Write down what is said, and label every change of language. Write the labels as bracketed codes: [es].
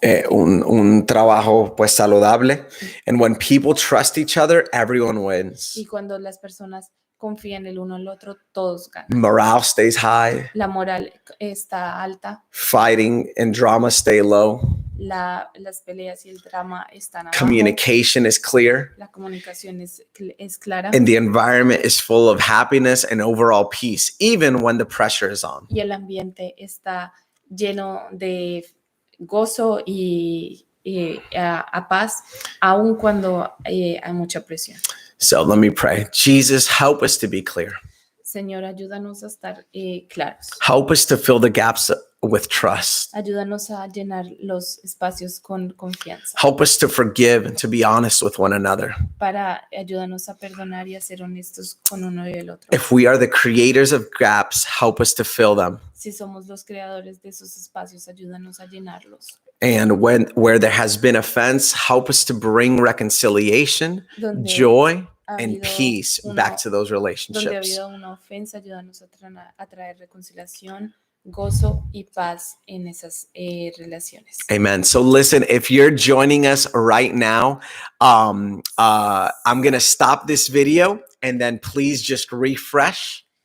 [es] un trabajo pues saludable. [en] And when people trust each other, everyone wins. [es] Y cuando las personas confían el uno en el otro, todos ganan. [en] Morale stays high. [es] La moral está alta. [en] Fighting and drama stay low. [es] Las peleas y el drama están abajo. [en] Communication is clear. [es] La comunicación es clara. [en] And the environment is full of happiness and overall peace, even when the pressure is on. [es] Y el ambiente está lleno de gozo y a paz, aun cuando hay mucha presión. [en] So let me pray. Jesus, help us to be clear. [es] Señor, ayúdanos a estar claros. [en] Help us to fill the gaps with trust. [es] Ayúdanos a llenar los espacios con confianza. [en] Help us to forgive and to be honest with one another. [es] Ayúdanos a perdonar y a ser honestos con uno y el otro. [en] If we are the creators of gaps, help us to fill them. [es] Si somos los creadores de esos espacios, ayúdanos a llenarlos. [en] And where there has been offense, help us to bring reconciliation, joy, and peace back to those relationships. [es] Donde ha habido una ofensa, ayúdanos a traer reconciliación, gozo y paz en esas relaciones. [en] Amen. So listen, if you're joining us right now, I'm going to stop this video and then please just refresh.